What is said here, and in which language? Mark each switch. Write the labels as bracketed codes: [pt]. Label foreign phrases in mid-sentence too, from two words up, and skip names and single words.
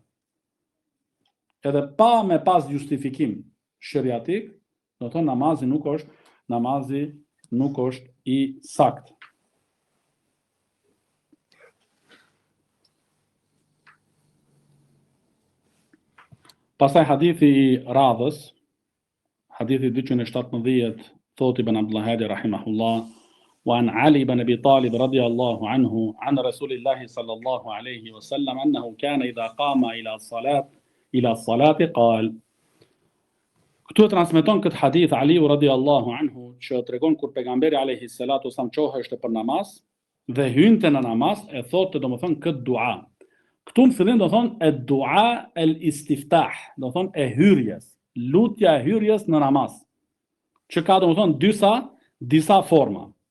[sq] Edhe pa me pas justifikim sheriatik, do thonë namazi nuk është i saktë. Pastaj hadithi i radhës, hadithi 217, thot Ibn Abdullah Hadi rahimahullah, [ar] وعن علي بن أبي طالب رضي الله عنه عن رسول الله صلى الله عليه وسلم أنه كان إذا قام إلى الصلاة قال. [sq] Këtu e transmeton këtë hadith Aliu [ar] رضي الله عنه, [sq] që tregon kur pejgamberi [ar] عليه الصلاة والسلام [sq] çoheshte për namaz dhe hynte në namaz, e thotë domethënë këtë dua. Këtu në fillim do thonë e dua [ar] الاستفتاح, [sq] do thonë e hyrjes, lutja e hyrjes në namaz, që ka domethënë disa forma.